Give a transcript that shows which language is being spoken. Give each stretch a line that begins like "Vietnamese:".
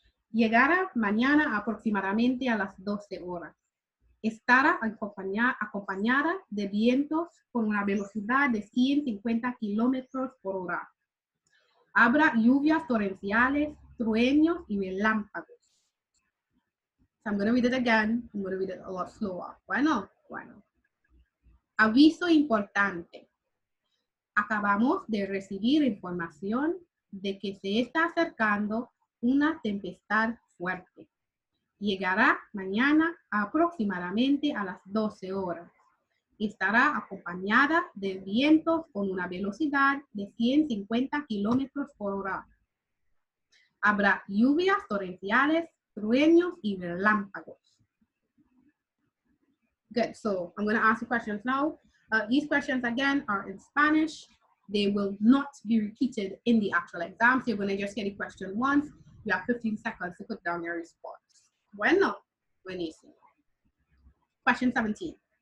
Spanish: Llegará mañana aproximadamente a las 12 horas. Estará acompañada de vientos con una velocidad de 150 kilómetros por hora. Habrá lluvias torrenciales, truenos y relámpagos.
English: So I'm going to read it again. I'm going to read it a lot slower.
Spanish: Bueno. Aviso importante. Acabamos de recibir información de que se está acercando una tempestad fuerte. Llegará mañana aproximadamente a las 12 horas. Estará acompañada de vientos con una velocidad de 150 kilómetros por hora. Habrá lluvias torrenciales, truenos y relámpagos.
English: Good, so I'm going to ask you questions now. These questions, again, are in Spanish. They will not be repeated in the actual exam. So you're going to just hear the question once. You have 15 seconds to put down your response.
Spanish: Bueno, buenísimo.
English: Question 17.